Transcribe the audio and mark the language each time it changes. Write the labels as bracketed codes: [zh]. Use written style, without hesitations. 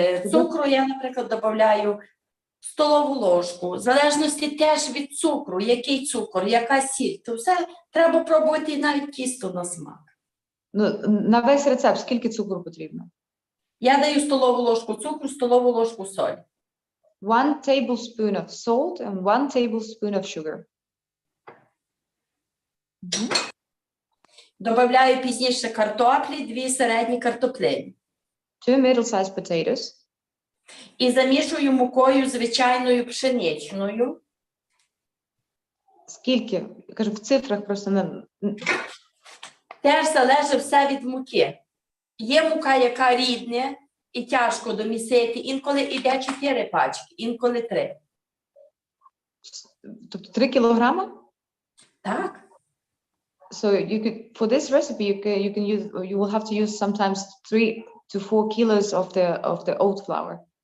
[uk] Цукру я, наприклад, додаю столову ложку, в залежності теж від цукру, який цукор, яка сіль, то все треба пробувати навіть тісто на смак. Ну, на весь рецепт скільки цукру потрібно? Я даю столову ложку цукру, столову ложку солі. [en] 1 tablespoon of salt and 1 tablespoon of sugar. [uk] Добавляю пізніше картоплі, 2 середні картоплини. [en] 2 middle-sized potatoes. [uk] І замішую мукою звичайною пшеничною. Скільки? Я кажу, в цифрах просто Теж залежить все від муки. Є мука, яка рідне і тяжко домісити. Інколи йде 4 пачки, інколи 3. Тобто 3 кілограма? Так. [en] So you could, for this recipe, you will have to use sometimes 3 to 4 kilos of the oat flour.